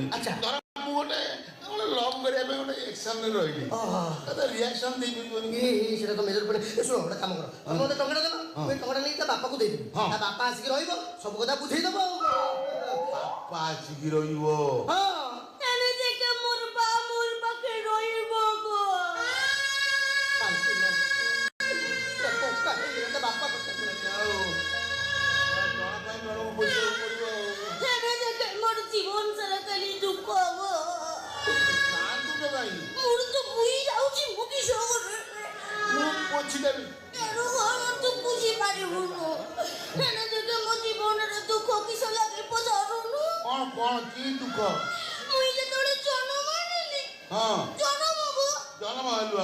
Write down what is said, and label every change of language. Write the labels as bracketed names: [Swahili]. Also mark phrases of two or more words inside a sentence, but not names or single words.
[Odia] ଆଚ୍ଛା। ଧର ମୁଁ ଗୋଟେ ଲଭ୍ କରିବା ପାଇଁ ଗୋଟେ ଏକ୍ସନରେ ରହିଲି, ରିଆକ୍ସନ୍ ଦେଇପାରିବନି। ସେଟା ତ ମେଜର ପଡେ। ଶୁଣ ଗୋଟେ କାମ କର, ତମେ ମତେ ଟଙ୍କାଟା ଦେବ, ମୁଁ ଏ ଟଙ୍କାଟା ନେଇକି ତା ବାପାକୁ ଦେଇଦେବି। ତା ବାପା ଆସିକି ରହିବ, ସବୁ କଥା ବୁଝେଇଦବ ଆଉ। ବାପା ଆସିକି ରହିବ? ହଁ ଜୀବନ ସାରା ଖାଲି ଦୁଃଖ ହବ। ମୋର ତ ବୁଝି ଯାଉଛି ମୁଁ କିଶୋର ତୁ ବୁଝି ପାରିବୁନୁ। ହେଲେ ଯଦି ମୋ ଜୀବନରେ ଦୁଃଖ କିସ ଲାଗି ପଚାରୁନୁ? କ'ଣ କି ଦୁଃଖ? ମୁଇଁ ଯେତେବେଳେ ଜନ୍ମ ନେଲି, ଜନ୍ମ ହେଲୁ